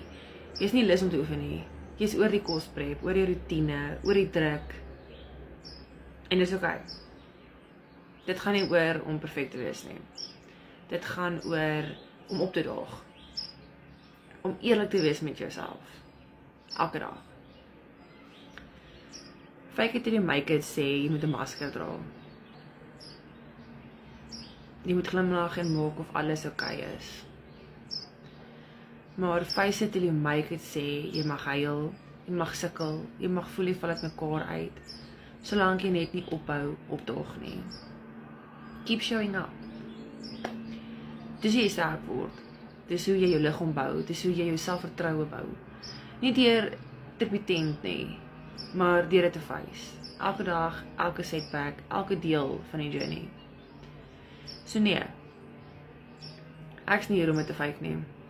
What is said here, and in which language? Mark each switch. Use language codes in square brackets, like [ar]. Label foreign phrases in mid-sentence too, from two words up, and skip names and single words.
[af] Jy's nie lus om te oefen nie. Jy's oor die kosprep, oor die routine, oor die druk. En dis okay. Dit gaan nie oor om perfek te wees nie. Dit gaan oor om op te daag. Om eerlik te wees met jouself. Elke dag. [en] Fake it till you make it [af] sê, jy moet 'n masker dra. Jy moet glimlag en maak of alles okay is. Maar [en] face it till you make it [af] sê, jy mag huil, jy mag sukkel, jy mag voel jy val uit mekaar uit, solank jy net nie ophou opdaag nie. [en] Keep showing up. [af] Dis hoe jy sterk word. Dis hoe jy jou liggaam bou, dis hoe jy jou selfvertroue bou. Nie deur te pretend nie, maar deur dit te face. Elke dag, elke setback, elke deel van die journey. So nee, ek's nie hier om dit te fake nie.